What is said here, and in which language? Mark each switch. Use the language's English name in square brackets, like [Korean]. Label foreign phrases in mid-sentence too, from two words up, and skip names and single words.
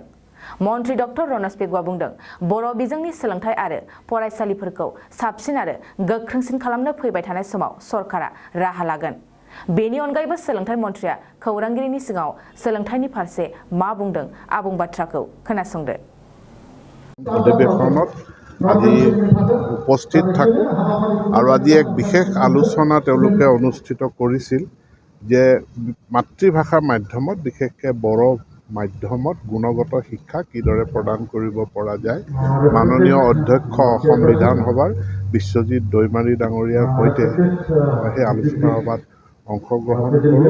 [Bodo] मन्थ्रि डक्टर रनज पेगुआ बुंदों बर' बिजोंनि सोलोंथाइ आरो फरायसालिफोरखौ साबसिन आरो गोख्रोंसिन खालामनो फैबाय थानाय समाव सरकारा राहा लागोन। बेनि अनगायैबो सोलोंथाइ मन्थ्रिया खौरांगिरिनि सिगाङाव सोलोंथाइनि फारसे मा बुंदों आबुं बाथ्राखौ खोनासंदो। [Assamese] अधिवेशনত আজি উপস্থিত থাকোঁ আৰু আজি এক বিশেষ আলোচনা তেওঁলোকে অনুষ্ঠিত কৰিছিল যে মাতৃভাষা মাধ্যমত বিশেষকৈ বড় মাধ্যমত গুণগত শিক্ষা কিদৰে প্ৰদান কৰিব পৰা যায়। মাননীয় অধ্যক্ষ অসম বিধানসভাৰ বিশ্বজিৎ দৈমাৰী ডাঙৰীয়াৰ সৈতে সেই আলোচনা সভাত অংশগ্ৰহণ কৰোঁ।